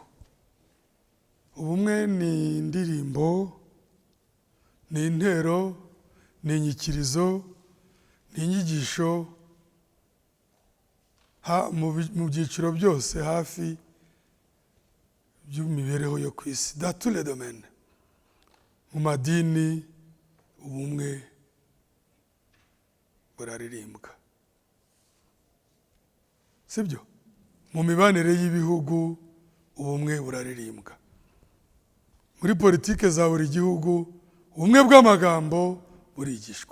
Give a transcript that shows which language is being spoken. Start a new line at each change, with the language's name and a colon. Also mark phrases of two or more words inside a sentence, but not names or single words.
Kinyarwanda: Ubumwe ni indirimbo, ni intero, ni inyikirizo, ni inyigisho mu byiciro byose hafi by'imibereho yo ku isi,
French: dans tous les domaines.
Kinyarwanda: Mu madini ubumwe buraririmbwa, sibyo? Mu mibanire y'ibihugu ubumwe buraririmbwa. Muri politike za buri gihugu ubumwe bw'amagambo burigishwa.